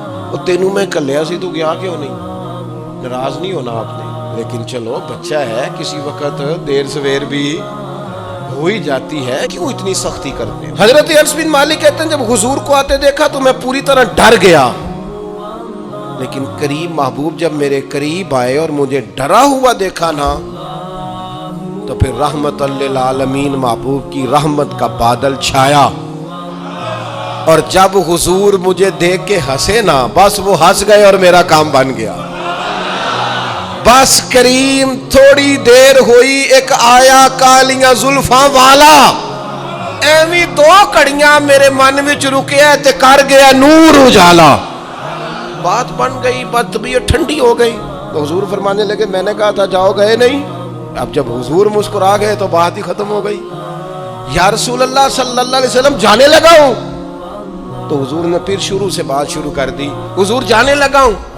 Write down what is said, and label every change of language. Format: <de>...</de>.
<pa>وہ تینوں میں کلیا سی تو گیا کیوں نہیں؟</pa> <ur>ناراض نہیں ہونا آپ نے, لیکن چلو بچہ ہے, کسی وقت دیر سویر بھی ہو ہی جاتی ہے, کیوں اتنی سختی کرتے ہیں؟ حضرت انس بن مالک کہتے ہیں جب حضور کو آتے دیکھا تو میں پوری طرح ڈر گیا, لیکن کریم محبوب جب میرے قریب آئے اور مجھے ڈرا ہوا دیکھا نا تو پھر رحمت للعالمین محبوب کی رحمت کا بادل چھایا. اور جب حضور مجھے دیکھ کے ہنسے نا بس وہ ہنس گئے اور میرا کام بن گیا.</ur> <pa>بس کریم تھوڑی دیر ہوئی ایک آیا کالیاں زلفاں والا, ایویں دو کڑیاں میرے من وچ رکیا تے کر گیا نور اجالا.</pa> <ur>بات بن گئی, بات طبیعت ٹھنڈی ہو گئی. تو حضور فرمانے لگے میں نے کہا تھا جاؤ, گئے نہیں. اب جب حضور مسکرا گئے تو بات ہی ختم ہو گئی. یا رسول اللہ صلی اللہ علیہ وسلم جانے لگا ہوں. تو حضور نے پھر شروع سے بات شروع کر دی. حضور جانے لگا ہوں.</ur>